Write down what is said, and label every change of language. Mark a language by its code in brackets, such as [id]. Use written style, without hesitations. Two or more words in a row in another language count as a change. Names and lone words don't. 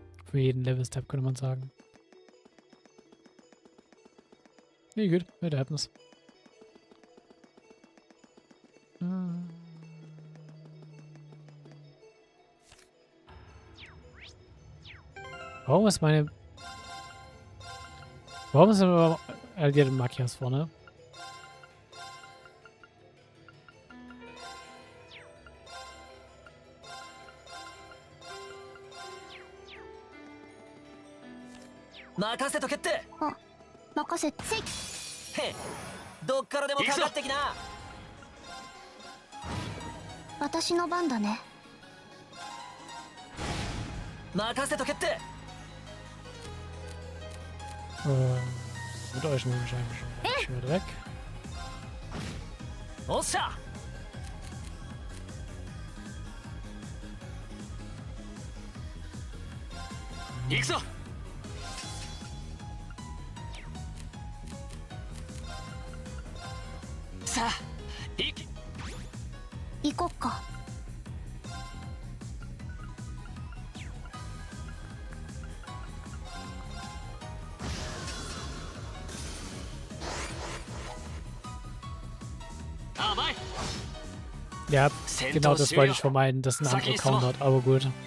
[de] Für jeden Level-Step könnte man sagen. Nee, gut, [en] it happens. [de] Warum ist meine... Warum ist immer die Makias vorne? [ja] 任せとけって。任せて。へ、どっからでもかかってきな。私の番だね。任せとけって。 [de] Mit euch muss ich eigentlich schon wieder weg. [ja] おっしゃ。行くぞ。さあ、行こっか。 [de] Ja, genau das wollte ich vermeiden, dass ein anderer countert, aber gut.